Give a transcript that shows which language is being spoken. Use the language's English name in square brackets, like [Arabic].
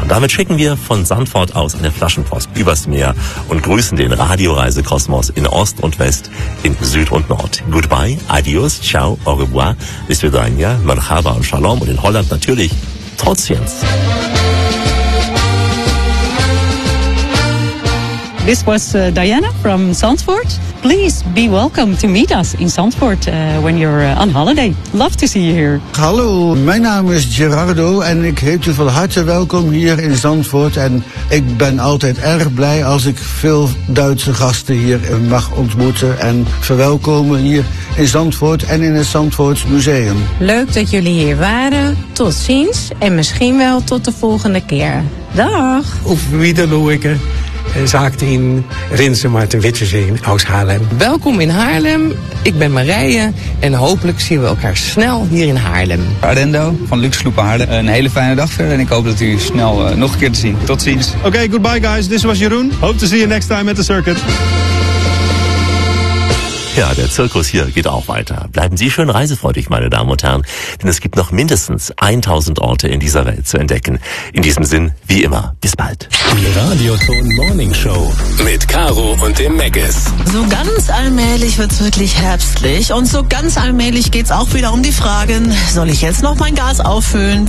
[German] Und damit schicken wir von Zandvoort aus eine Flaschenpost übers Meer und grüßen den Radioreisekosmos in Ost und West, in Süd und Nord. Goodbye, adios, ciao, au revoir, bis wir dahin, ja, Merhaba und Shalom und in Holland natürlich tot ziens. [English] This was Diana from Zandvoort. Please be welcome to meet us in Zandvoort when you're on holiday. Love to see you here. [Dutch] Hallo, mijn naam is Gerardo en ik heet u van harte welkom hier in Zandvoort. En ik ben altijd erg blij als ik veel Duitse gasten hier mag ontmoeten en verwelkomen hier in Zandvoort en in het Zandvoorts Museum. Leuk dat jullie hier waren. Tot ziens en misschien wel tot de volgende keer. Dag! Of Wiedeloeke. Zaakt in Rinse Maarten Witsersee uit Haarlem. Welkom in Haarlem. Ik ben Marije en hopelijk zien we elkaar snel hier in Haarlem. Arendo van Luxloop Haarlem. Een hele fijne dag verder en ik hoop dat u snel nog een keer te zien. Tot ziens. [English] Oké, okay, goodbye guys. This was Jeroen. Hope to see you next time at the circuit. [German] Ja, der Zirkus hier geht auch weiter. Bleiben Sie schön reisefreudig, meine Damen und Herren, denn es gibt noch mindestens 1000 Orte in dieser Welt zu entdecken. In diesem Sinn, wie immer, bis bald. Die Radiothon Morning Show mit Caro und dem Megis. So ganz allmählich wird's wirklich herbstlich und so ganz allmählich geht's auch wieder um die Fragen, soll ich jetzt noch mein Gas auffüllen?